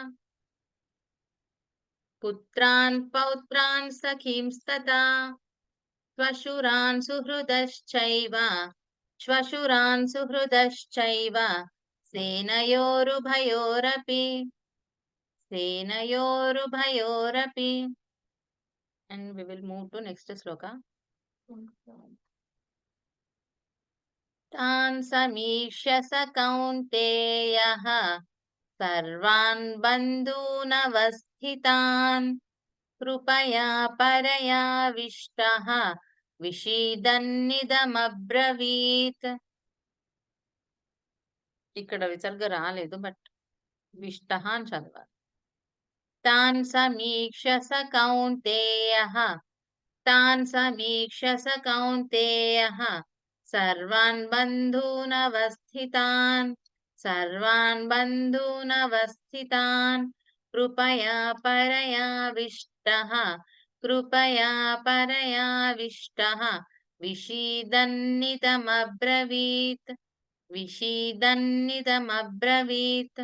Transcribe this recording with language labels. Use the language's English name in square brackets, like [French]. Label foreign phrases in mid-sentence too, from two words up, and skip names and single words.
[Sanskrit] పుత్రాన్ పౌత్రాన్ సఖీంస్తథా శ్వశురాన్ సుహృదశ్చైవ శ్వశురాన్ సుహృదశ్చైవ సేనయోరుభయోరపి సేనయోరుభయోరపి. [English] And we will move to next sloka. [Sanskrit] तान् समीक्ष्य स कौन्तेयः सर्वान् बन्धूनवस्थितान् कृपया परयाविष्टः విషీదన్నిదమబ్రవీత్. [Telugu] ఇక్కడ విసర్గ రాలేదు, బట్ విష్టః అని చదవాలి. [Sanskrit] తాన్ సమీక్ష స కౌంతేయః తాన్ సమీక్ష స కౌంతేయః సర్వాన్ బంధూనवस्थितान् సర్వాన్ బంధూనवस्थितान् కృపయా పరయావిష్టః కృపయా పరయావిష్టః విషీదన్నిదమబ్రవీత్ విషీదన్నిదమబ్రవీత్.